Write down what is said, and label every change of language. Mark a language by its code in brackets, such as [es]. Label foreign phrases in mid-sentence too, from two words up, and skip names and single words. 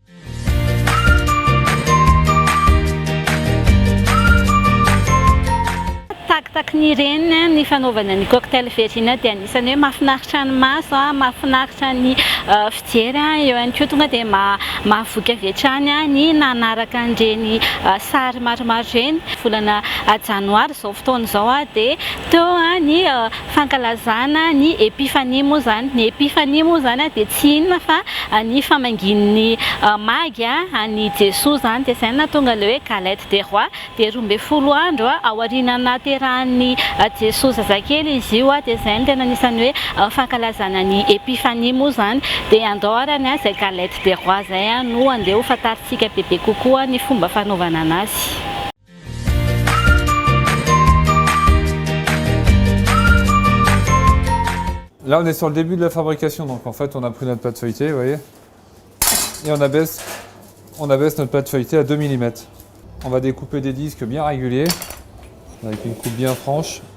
[mg] Ny reniny ny fanaovana ny cocktail verina dia anisany hoe mahafinaritra ny maso mahafinaritra ny fijery eo ihany koa tonga dia mahavoky avy hatrany ny nanaraka an'ireny sary maromaro ireny. Volana janoary izao fotoana izao dia teo ny fankalazana ny epifania moa zany. Ny epifania moa zany dia tsy inona fa ny famangin'ny magy ny Jesoa zany dia izay nahatonga ilay hoe [fr] galette des rois [mg] dia 12 andro aoriana nahaterahan'ny Jesoa zazakely izy io dia izay no tena anisan'ny hoe fankalazana ny epifania moa zany dia andorany izay [fr] galette des rois [mg] zay no andeha ho fantaritsika bebe kokoa ny fomba fanaovana anazy. [fr] Là, on est sur le début de la fabrication, donc en fait, on a pris notre pâte feuilletée, vous voyez, et on abaisse notre pâte feuilletée à 2 mm. On va découper des disques bien réguliers, avec une coupe bien franche.